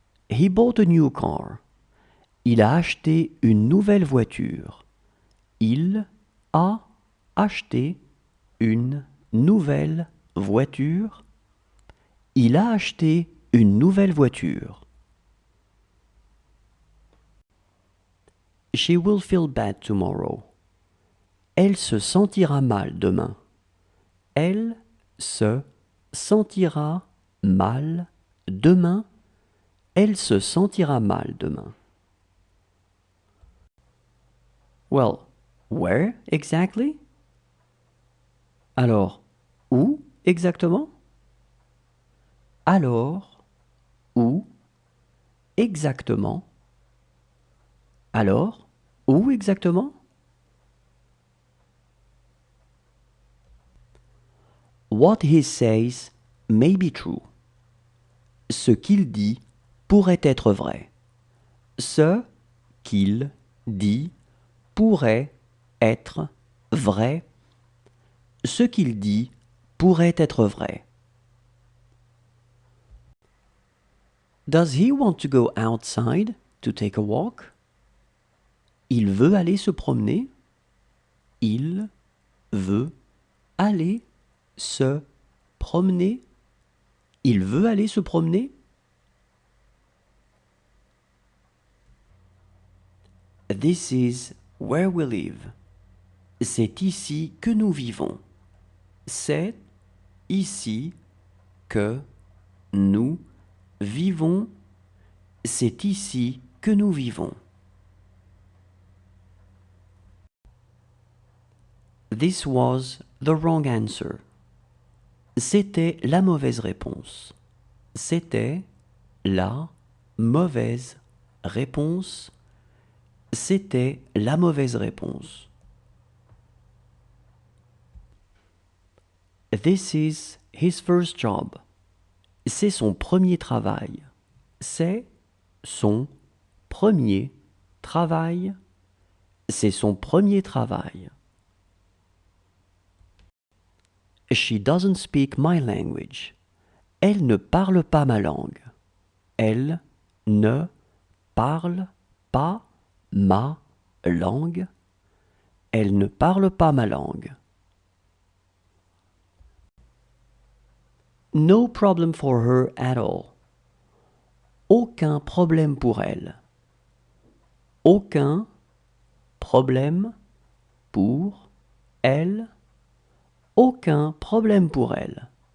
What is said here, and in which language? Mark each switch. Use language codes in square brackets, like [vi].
[en] He bought a new car. [fr] Il a acheté une nouvelle voiture. Il a acheté une nouvelle voiture. Il a acheté une nouvelle voiture. [en] She will feel bad tomorrow. [fr] Elle se sentira mal demain. Elle se sentira mal demain. Elle se sentira mal demain. [en] Well, where exactly? [fr] Alors, où exactement? Alors, où exactement? Alors, où exactement? [en] What he says may be true. [fr] Ce qu'il dit pourrait être vrai. Ce qu'il dit pourrait être vrai. Ce qu'il dit pourrait être vrai. [en] Does he want to go outside to take a walk? [fr] Il veut aller se promener. Il veut aller se promener. Il veut aller se promener. [en] This is where we live. [fr] C'est ici que nous vivons. C'est ici que nous vivons. C'est ici que nous vivons. [en] This was the wrong answer. [fr] C'était la mauvaise réponse. C'était la mauvaise réponse. C'était la mauvaise réponse. [en] This is his first job. [fr] C'est son premier travail. C'est son premier travail. C'est son premier travail. [en] She doesn't speak my language. [fr] Elle ne parle pas ma langue. Elle ne parle pas ma langue. Elle ne parle pas ma langue. [en] No problem for her at all. [fr] Aucun problème pour elle. Aucun problème pour elle. Aucun problème pour elle.